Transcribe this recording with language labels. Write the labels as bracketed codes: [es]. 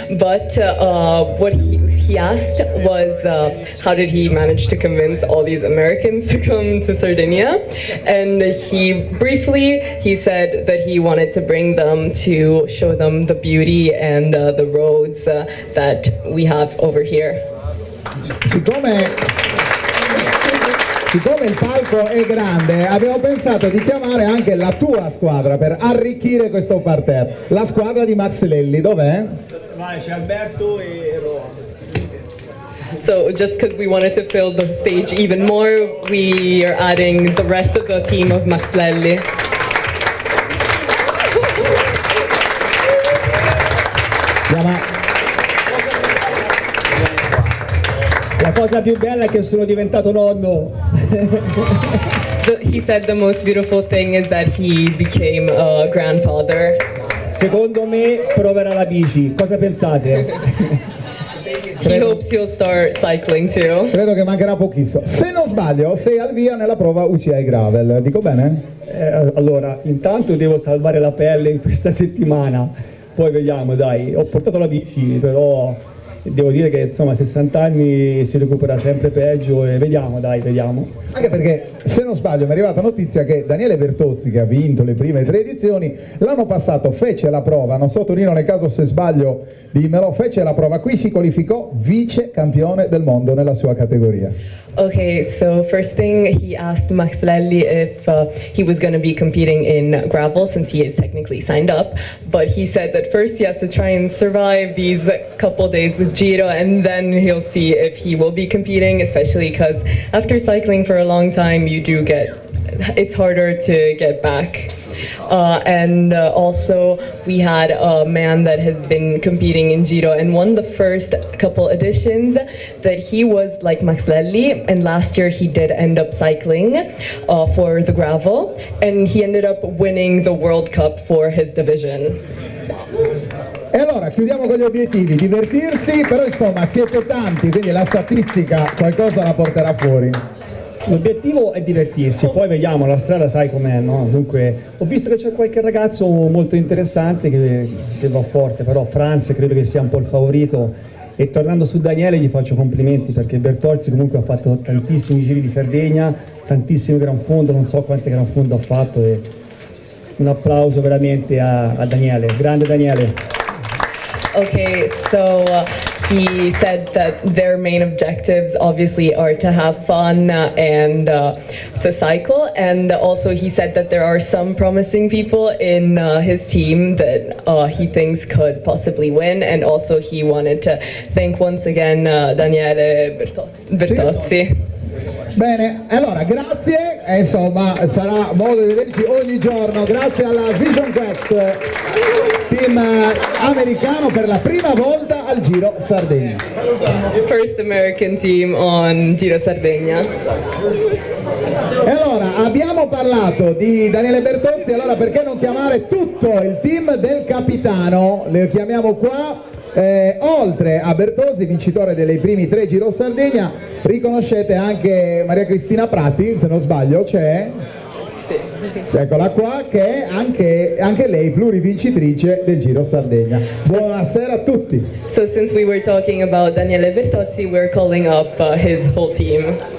[en] But what he asked was how did he manage to convince all these Americans to come to Sardinia? And he said that he wanted to bring them to show them the beauty and the roads that we have over here. [it] Siccome il palco è grande, abbiamo pensato di chiamare anche la tua squadra per arricchire questo parterre. La squadra di Max Lelli, dov'è? C'è Alberto e Roa. [en] So just because we wanted to fill the stage even more, we are adding the rest of the team of Max Lelli. [it] La cosa più bella è che sono diventato nonno. [en] He said the most beautiful thing is that he became a grandfather. [it] Secondo me proverà la bici, cosa pensate? [en] He hopes he'll start cycling too. [it] Credo che mancherà pochissimo. Se non sbaglio, sei al via nella prova UCI Gravel, dico bene? Allora, intanto devo salvare la pelle in questa settimana, poi vediamo, dai. Ho portato la bici, però devo dire che insomma a 60 anni si recupera sempre peggio e vediamo. Anche perché, se non sbaglio, mi è arrivata notizia che Daniele Bertozzi, che ha vinto le prime 3 edizioni, l'anno passato fece la prova, non so Tonino nel caso se sbaglio dimmelo, fece la prova qui, si qualificò vice campione del mondo nella sua categoria. [en] Okay, so first thing, he asked Max Lelli if he was going to be competing in gravel since he is technically signed up, but he said that first he has to try and survive these couple days with Giro and then he'll see if he will be competing, especially because after cycling for a long time it's harder to get back. And also we had a man that has been competing in Giro and won the first couple editions, that he was like Max Lelli, and last year he did end up cycling for the gravel and he ended up winning the World Cup for his division. [it] E allora chiudiamo con gli obiettivi, divertirsi, però insomma siete tanti, quindi la statistica qualcosa la porterà fuori. L'obiettivo è divertirsi, poi vediamo, la strada sai com'è, no? Dunque, ho visto che c'è qualche ragazzo molto interessante che va forte, però Franz credo che sia un po' il favorito. E tornando su Daniele gli faccio complimenti perché Bertozzi comunque ha fatto tantissimi giri di Sardegna, tantissimi Gran Fondo, non so quante Gran Fondo ha fatto, e un applauso veramente a Daniele, grande Daniele. [en] Okay, so he said that their main objectives obviously are to have fun and to cycle, and also he said that there are some promising people in his team that he thinks could possibly win, and also he wanted to thank once again Daniele Bertozzi. [it] Bene, allora grazie, e insomma sarà modo di vederci ogni giorno, grazie alla Vision Quest, team americano per la prima volta al Giro Sardegna. [en] First American team on Giro Sardegna. [it] E allora abbiamo parlato di Daniele Bertozzi, allora perché non chiamare tutto il team del capitano? Le chiamiamo qua. Oltre a Bertozzi, vincitore dei primi 3 Giro Sardegna, riconoscete anche Maria Cristina Prati, se non sbaglio c'è? Sì. Eccola qua, che è anche lei plurivincitrice del Giro Sardegna. Buonasera a tutti. [en] So since we were talking about Daniele Bertozzi, we're calling up his whole team.